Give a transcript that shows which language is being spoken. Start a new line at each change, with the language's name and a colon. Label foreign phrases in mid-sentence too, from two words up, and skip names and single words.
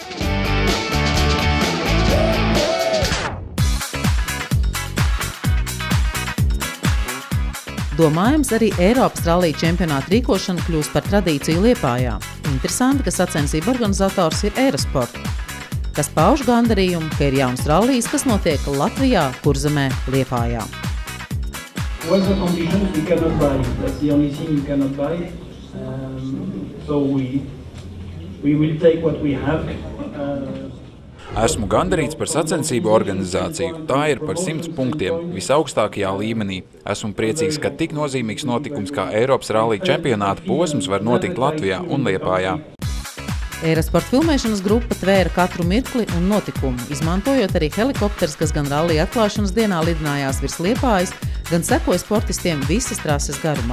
Latvian: Domājams, arī Eiropas rallija čempionāta rīkošana kļūs par tradīciju Liepājā. Interesanti, ka sacensību organizators ir Eirasport, kas pauž gandarījumu, ka ir jauns rallijs, kas notiek Latvijā, Kurzemē, Liepājā.
English: What's the conditions we cannot buy? That's the only thing you cannot buy. So we will take what we have.
Latvian: Esmu gandarīts par sacensību organizāciju. Tā ir par 100 punktiem, visaugstākajā līmenī. Esmu priecīgs, ka tik nozīmīgs notikums kā Eiropas rallija čempionāta posms var notikt Latvijā un Liepājā. Eirasport filmēšanas grupa tvēra katru mirkli un notikumu, izmantojot arī helikopters, kas gan rallija atklāšanas dienā lidinājās virs Liepājas, gan sekoja sportistiem visas trases garumā.